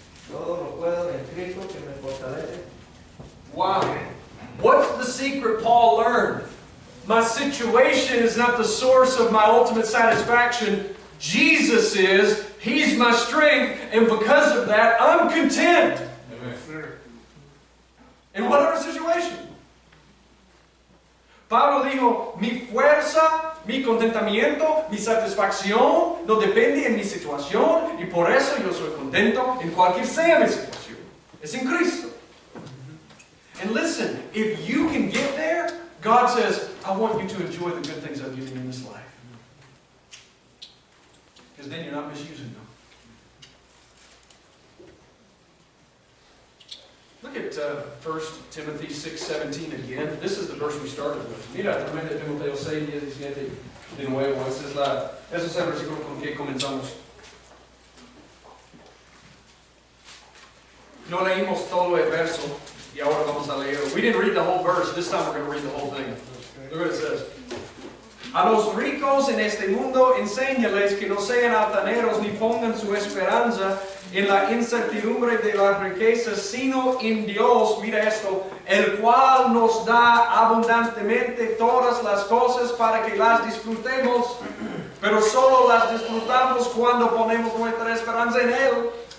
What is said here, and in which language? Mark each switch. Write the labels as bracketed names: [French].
[Spanish] Todo lo puedo en Cristo que me fortalece. [English] Wow. What's the secret Paul learned? My situation is not the source of my ultimate satisfaction. Jesus is. He's my strength. And because of that, I'm content. In whatever situation. [Spanish] Pablo dijo, mi fuerza, mi contentamiento, mi satisfacción no depende en mi situación y por eso yo soy contento en cualquier sea mi situación. Es en Cristo. [English] And listen, if you can get there, God says, I want you to enjoy the good things I've given you in this life. Because then you're not misusing them. Look at 1 Timothy 6:17 again. This is the verse we started with. [Spanish] Mira, 1 Timoteo 6:17 de nuevo. Ese es el versículo con que comenzamos. No leímos todo el verso y ahora vamos a leerlo. [English] We didn't read the whole verse. This time we're going to read the whole thing. Look what it says. [Spanish] A los ricos en este mundo enséñales que no sean altaneros ni pongan su esperanza en la incertidumbre de las riquezas, sino en Dios, mira esto, el cual nos da abundantemente todas las cosas para que las disfrutemos, pero solo las disfrutamos cuando ponemos nuestra esperanza en Él.